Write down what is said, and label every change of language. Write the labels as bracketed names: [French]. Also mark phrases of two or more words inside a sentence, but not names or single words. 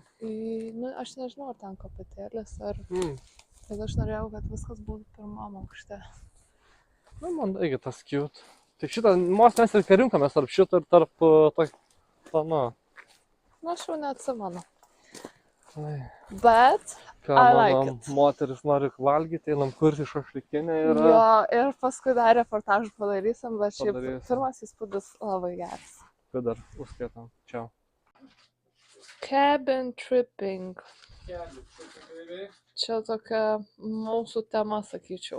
[Lithuanian] Nu, aš nežinau, ar ten kopėtėlis, ar... Bet aš norėjau, kad viskas būtų pirmam aukšte. Nu, man irgi tas cute. Tik šitą, mes ir karinkomės tarp šito ir tarp to, nu. Nu, aš jau neatsimenu. Ai. Bet, Ką [English] I like [Lithuanian] mano [English] it. [Lithuanian] moteris nori valgyti, einam kurti šašlykinę ir... Jo, ir paskui dar reportažą padarysim, bet šiaip Padarysim. pirmas įspūdis labai geras. Kad dar užskaitam. Čia. [English] Cabin tripping. [Lithuanian] Čia tokia mūsų tema, sakyčiau.